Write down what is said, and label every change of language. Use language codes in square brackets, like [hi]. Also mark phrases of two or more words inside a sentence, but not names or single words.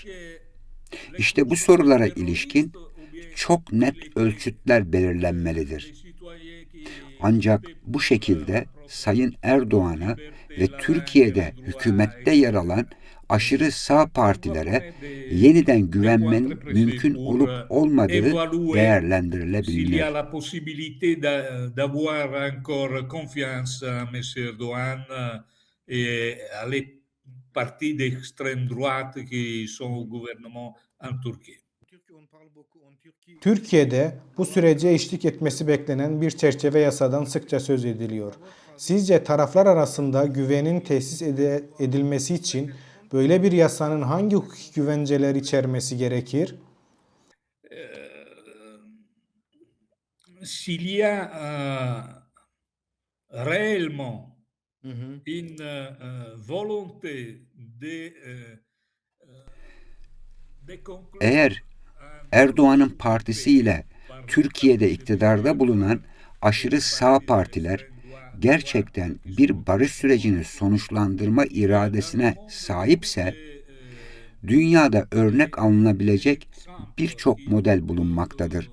[tr] İşte bu sorulara ilişkin çok net ölçütler belirlenmelidir. Ancak bu şekilde Sayın Erdoğan'a ve Türkiye'de hükümette yer alan aşırı sağ partilere yeniden güvenmenin mümkün olup olmadığı değerlendirilebilir. [fr] S'il y a la possibilité d'avoir encore confiance à M. Erdogan et à les partis d'extrême droite qui sont au gouvernement en Turquie. [tr] Türkiye'de bu sürece eşlik etmesi beklenen bir çerçeve yasadan sıkça söz ediliyor. Sizce taraflar arasında güvenin tesis edilmesi için böyle bir yasanın hangi hukuki güvenceler içermesi gerekir? [fr] S'il y a réellement une volonté de conclure [tr] Eğer Erdoğan'ın partisiyle Türkiye'de iktidarda bulunan aşırı sağ partiler gerçekten bir barış sürecini sonuçlandırma iradesine sahipse, dünyada örnek alınabilecek birçok model bulunmaktadır.